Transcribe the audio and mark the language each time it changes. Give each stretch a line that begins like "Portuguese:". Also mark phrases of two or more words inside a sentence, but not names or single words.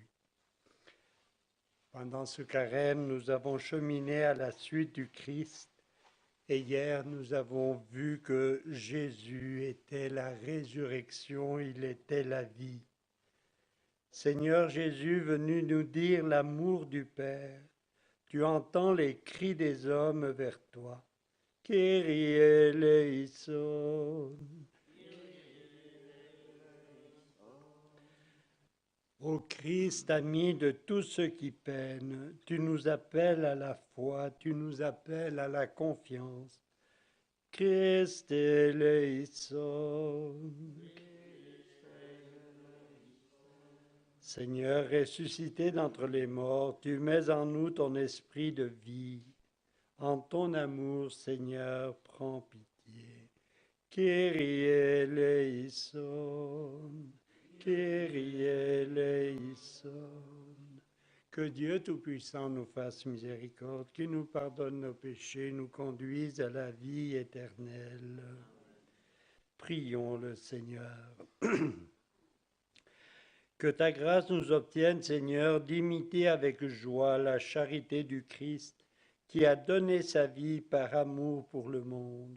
French: Pendant ce carême, nous avons cheminé à la suite du Christ et hier, nous avons vu que Jésus était la résurrection, il était la vie. Seigneur Jésus, venu nous dire l'amour du Père, tu entends les cris des hommes vers toi.
Greek: Κύριε ελέησον.
French: Ô Christ, ami de tous ceux qui peinent, tu nous appelles à la foi, tu nous appelles à la confiance.
Greek: Χριστέ ελέησον.
French: Seigneur, ressuscité d'entre les morts, tu mets en nous ton esprit de vie. En ton amour, Seigneur, prends pitié.
Greek: Κύριε ελέησον. Κύριε ελέησον.
French: Que Dieu Tout-Puissant nous fasse miséricorde, qu'il nous pardonne nos péchés, nous conduise à la vie éternelle. Prions le Seigneur. Que ta grâce nous obtienne, Seigneur, d'imiter avec joie la charité du Christ qui a donné sa vie par amour pour le monde.